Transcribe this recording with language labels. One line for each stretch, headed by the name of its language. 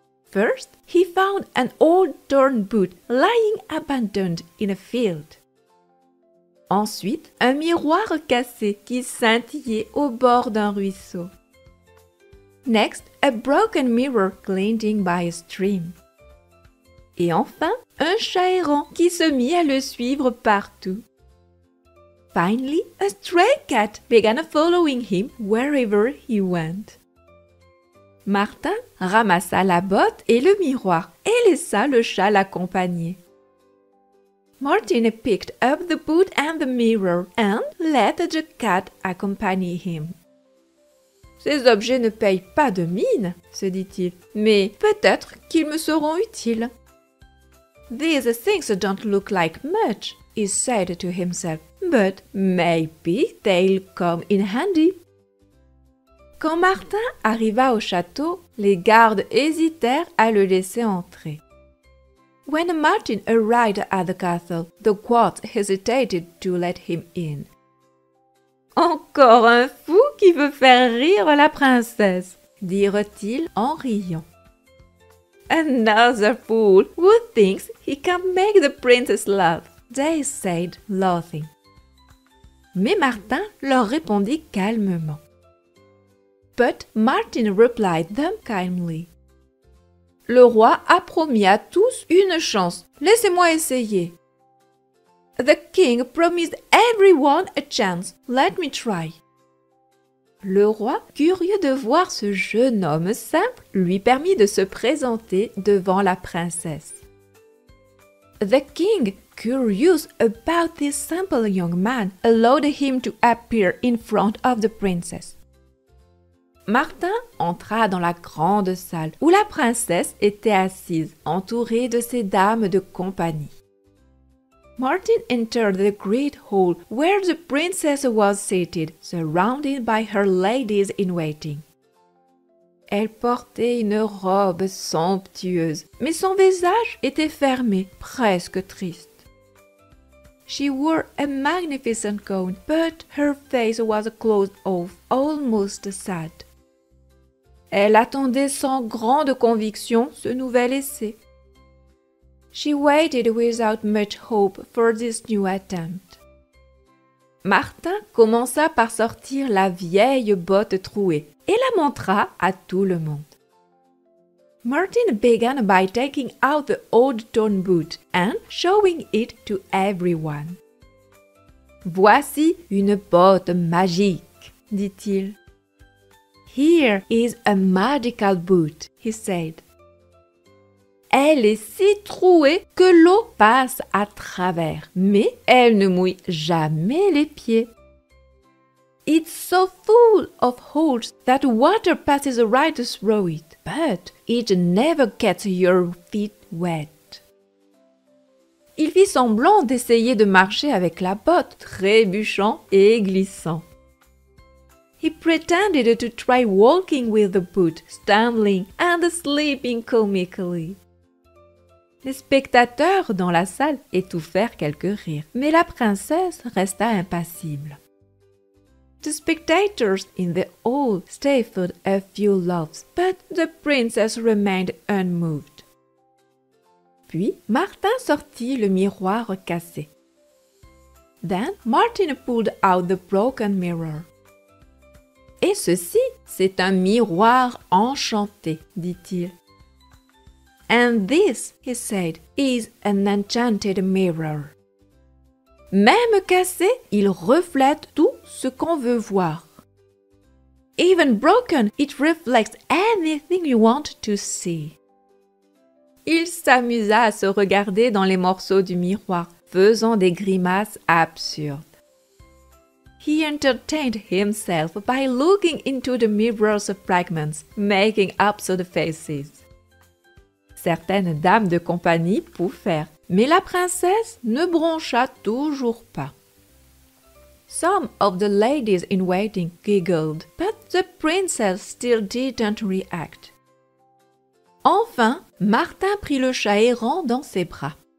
English: First, he found an old torn boot lying abandoned in a field.
French: Ensuite, un miroir cassé qui scintillait au bord d'un ruisseau.
English: Next, a broken mirror glinting by a stream.
French: Et enfin, un chat errant qui se mit à le suivre partout.
English: Finally, a stray cat began following him wherever he went.
French: Martin ramassa la botte et le miroir et laissa le chat l'accompagner.
English: Martin picked up the boot and the mirror and let the cat accompany him.
French: Ces objets ne payent pas de mine, se dit-il, mais peut-être qu'ils me seront utiles.
English: These things don't look like much, he said to himself, but maybe they'll come in handy.
French: Quand Martin arriva au château, les gardes hésitèrent à le laisser entrer.
English: When Martin arrived at the castle, the guards hesitated to let him in.
French: Encore un fou qui veut faire rire la princesse, dirent-ils en riant.
English: Another fool who thinks he can make the princess laugh, they said, laughing.
French: Mais Martin leur répondit calmement.
English: But Martin replied them kindly.
French: Le roi a promis à tous une chance. Laissez-moi essayer.
English: The king promised everyone a chance. Let me try.
French: Le roi, curieux de voir ce jeune homme simple, lui permit de se présenter devant la princesse.
English: The king, curious about this simple young man, allowed him to appear in front of the princess.
French: Martin entra dans la grande salle où la princesse était assise, entourée de ses dames de compagnie.
English: Martin entered the great hall where the princess was seated, surrounded by her ladies in waiting.
French: Elle portait une robe somptueuse, mais son visage était fermé, presque triste.
English: She wore a magnificent gown, but her face was closed off, almost sad.
French: Elle attendait sans grande conviction ce nouvel essai.
English: She waited without much hope for this new attempt.
French: Martin commença par sortir la vieille botte trouée et la montra à tout le monde.
English: Martin began by taking out the old torn boot and showing it to everyone.
French: Voici une botte magique, dit-il.
English: Here is a magical boot, he said.
French: Elle est si trouée que l'eau passe à travers, mais elle ne mouille jamais les pieds.
English: It's so full of holes that water passes right through it, but it never gets your feet wet.
French: Il fit semblant d'essayer de marcher avec la botte, trébuchant et glissant.
English: He pretended to try walking with the boot, stumbling and slipping comically.
French: Les spectateurs dans la salle étouffèrent quelques rires, mais la princesse resta impassible.
English: The spectators in the hall stifled a few laughs, but the princess remained unmoved.
French: Puis Martin sortit le miroir cassé.
English: Then Martin pulled out the broken mirror.
French: Et ceci, c'est un miroir enchanté, dit-il.
English: And this, he said, is an enchanted mirror.
French: Même cassé, il reflète tout ce qu'on veut voir.
English: Even broken, it reflects anything you want to see.
French: Il s'amusa à se regarder dans les morceaux du miroir, faisant des grimaces absurdes.
English: He entertained himself by looking into the mirror's fragments, making absurd faces.
French: Certaines dames de compagnie pouffèrent, mais la princesse ne broncha toujours pas.
English: Some of the ladies in waiting giggled, but the princess still didn't react.
French: Enfin, Martin prit le chat errant dans ses bras.